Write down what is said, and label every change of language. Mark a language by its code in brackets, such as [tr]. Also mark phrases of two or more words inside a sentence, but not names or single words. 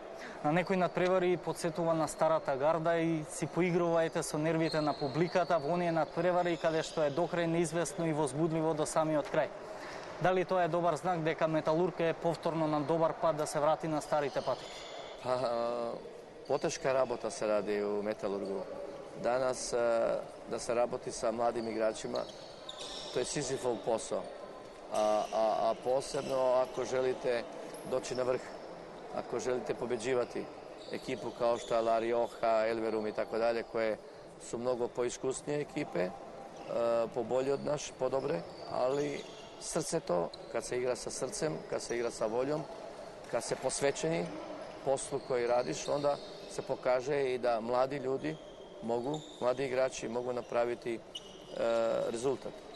[mk] На некои надпревари подсетува на старата гарда и си поигрувајте со нервите на публиката во оние надпревари каде што е докрај неизвестно и возбудливо до самиот крај. Дали тоа е добар знак дека Металург е повторно на добар пат да се врати на старите патеки? [sr] Потешка работа се ради у Металургу. Danas da se raboti sa mladim igračima, to je Sizifov posao, a posebno ako želite doći na vrh, ako želite pobeđivati ekipu kao što je La Rioja, Elverum i tako dalje, koje su mnogo poiskusnije ekipe, pobolje od naš, podobre, ali srce to, kad se igra sa srcem, kad se igra sa voljom, kad se posvećeni poslu koji radiš, onda se pokaže i da mladi ljudi mladi igrači mogu napraviti rezultat.